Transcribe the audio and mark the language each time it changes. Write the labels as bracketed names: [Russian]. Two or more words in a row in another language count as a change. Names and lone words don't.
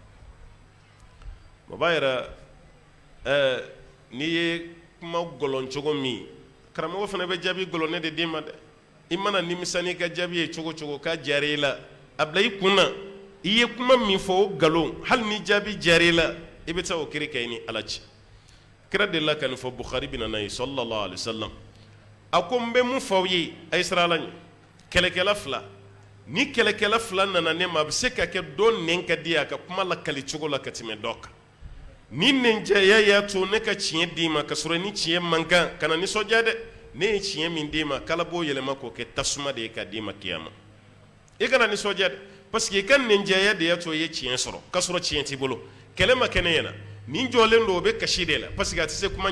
[Bambara] o b'a yira n'i ye kuma gɔlɔn cogo min karamɔgɔ fana bɛ jaabi gɔlɔnɛ de d'i ma dɛ i mana nimisa n'i ka jaabi ye cogo cogo k'a diyara i la a bila i kun na i ye kuma min fɔ o nkalon hali ni jaabi diyara i la i bɛ taa o kiri kɛ i ni ala cɛ kira de la ka nin fɔ Bukhari bɛ na n'a ye [Arabic] صلى الله عليه وسلم [Bambara] a ko n bɛ mun fɔ aw ye a ye sira ala ɲɛ kɛlɛkɛla fila ni kɛlɛkɛla fila nana ne ma a bɛ se ka kɛ dɔ nɛn ka di a ka kuma lakali cogo la ka tɛmɛ dɔ kan ni nɛnjɛya y'a to ne ka tiɲɛ d'i ma ka sɔrɔ ni tiɲɛ man kan kana nisɔndiya dɛ ne ye tiɲɛ min d'i ma k'ala b'o yɛlɛma k'o kɛ tasuma de ye ka d'i ma kiyama i kana nisɔndiya dɛ [French] parce que [Bambara] i ka nɛnjɛya de y'a to i ye tiɲɛ sɔrɔ ka sɔrɔ tiɲɛ t'i bolo kɛlɛ ma kɛ ne ɲɛna nin jɔlen don o bɛ kasi de la [French] parce que [Bambara] a tɛ se kuma